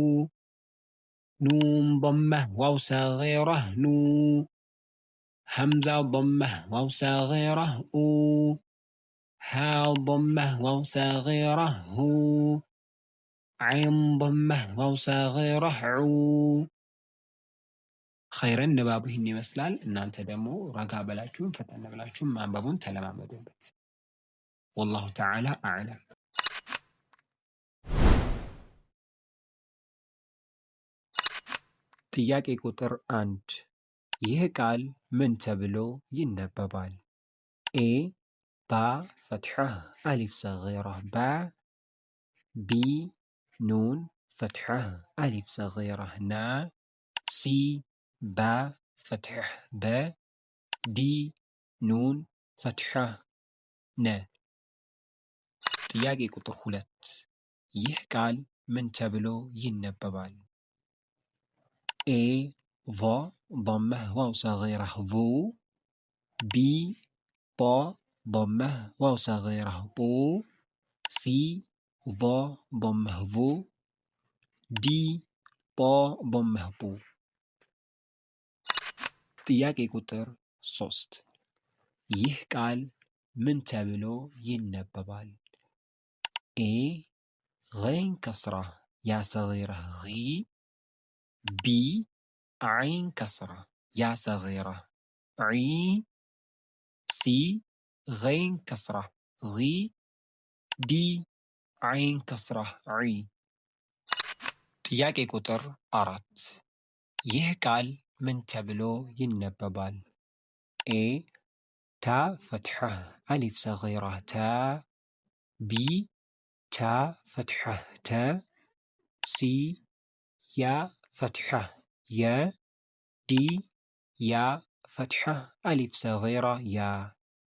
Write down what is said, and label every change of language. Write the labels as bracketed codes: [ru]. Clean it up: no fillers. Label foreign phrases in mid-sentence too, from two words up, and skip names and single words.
[ar] نون ضمة واو صغيرة نو همزة ضمة واو صغيرة أو ها ضمة واو صغيرة هو عين ضمة واو صغيرة عو [am] خيرا نبابهن يመስላል እናንተ ደግሞ ረጋ በላችሁም ፈጠን ብላችሁም ማንበቡን ተለማመዱበት [ar] والله تعالى أعلم [am] ጥያቄ ቁጥር 1 ይህ ቃል ምን ተብሎ ይነበባል ኤ [ar] با فتحة ألف صغيرة با بي نون فتحة ألف صغيرة نا سي با فتحة ب دي نون فتحة ن [am] ጥያቄ ቁጥር 2 ይህ ቃል ምን ተብሎ ይነበባል ኤ [ar] ቫ ضمة واو صغيرة ظو بي با ضمة واو صغيرة بو سي ظا ضمة ظو دي با ضمة بو [am] ጥያቄ ቁጥር 3 ይህ ቃል ምን ተብሎ ይነበባል ኤ [ar] غين كسرة يا صغيرة غي بي عين كسرة يا صغيرة عي سي غين كسرة غي دي عين كسرة عي [am] ጥያቄ ቁጥር 4 ይህ ቃል ምን ተብሎ ይነበባል ኤ [ar] تا فتحة ألف صغيرة تا بي تا فتحة تا سي يا فتحة يا دي يا فتحة ألف صغيرة يا